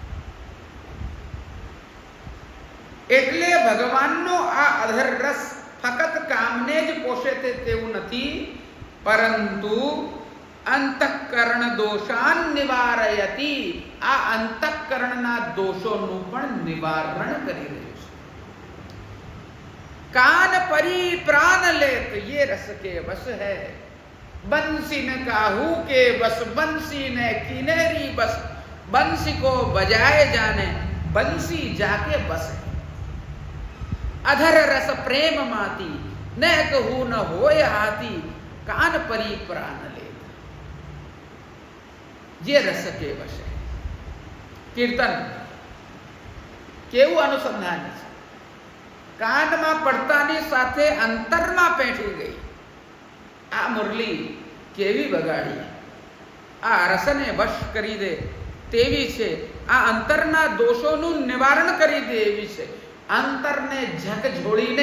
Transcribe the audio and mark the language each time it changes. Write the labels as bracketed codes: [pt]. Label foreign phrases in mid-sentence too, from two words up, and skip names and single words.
[gu] એટલે ભગવાનનો આ અધર રસ ફક્ત કામને જ પોષે તેવું નથી, પરંતુ [sa] अंतःकरण दोषान निवारयति, [gu] આ અંતઃકરણના દોષોનું પણ નિવારણ કરી રહ્યું છે. [bra] कान परी प्राण लेत ये रस के बस है, बंसी न काहू के बस बंसी ने किनेरी बस, बंसी को बजाए जाने बंसी जाके बस है. अधर रस प्रेम माती न कहू न होय हाथी, कान परी प्राण लेत ये रस के बस है. [gu] કીર્તન કેવું અનુસંધાન હૈ. કાનમાં પડતાની સાથે અંતરમાં પેઠી ગઈ. આ મુરલી કેવી વગાડી, આ રસને વશ કરી દે તેવી છે, આ અંતરના દોષોનું નિવારણ કરી દે એવી છે.